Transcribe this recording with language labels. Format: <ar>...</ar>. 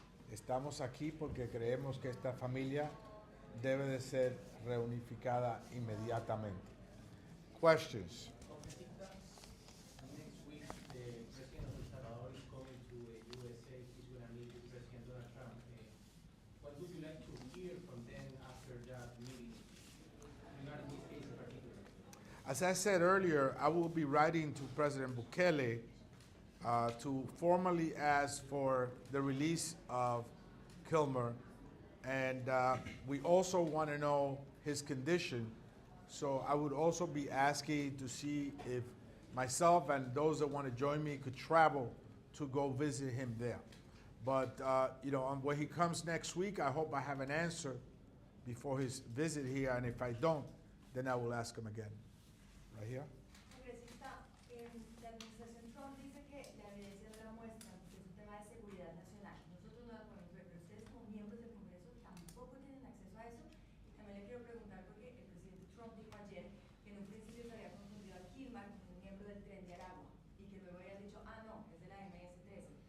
<es>Estamos aquí porque creemos que esta familia debe de ser reunificada inmediatamente.</es> <en>Questions? Next week, the President of El Salvador is coming to USA. He's going to meet with President Donald Trump. What would you like to hear from them after that meeting, regarding this case in particular? As I said earlier, I will be writing to President Bukele to formally ask for the release of Kilmar. And we also want to know his condition. So I would also be asking to see if myself and those that want to join me could travel to go visit him there. But, when he comes next week, I hope I have an answer before his visit here. And if I don't, then I will ask him again. Right here.</en> <es>Congresista, la administración Trump dice que la evidencia no la muestra, que es un tema de seguridad nacional. Nosotros no la podemos ver, pero ustedes como miembros del Congreso tampoco tienen acceso a eso. Y también le quiero preguntar porque el presidente Trump dijo ayer que en un principio se había confundido a Kilmar con un miembro del Tren de Aragua y que luego habían dicho, no, es de la MS-13.</es>